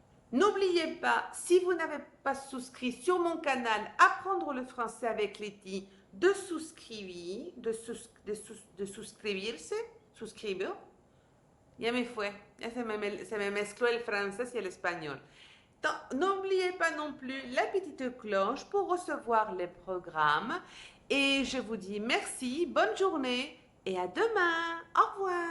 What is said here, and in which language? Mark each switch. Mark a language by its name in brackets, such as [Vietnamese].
[French] N'oubliez pas, si vous n'avez pas souscrit sur mon canal Apprendre le français avec Letty, [Spanish] de souscribir, de suscribirse, suscribir. Ya me fue, ya se me mezcló el francés y el español. [French] N'oubliez pas non plus la petite cloche pour recevoir les programmes. Et je vous dis merci, bonne journée et à demain. Au revoir.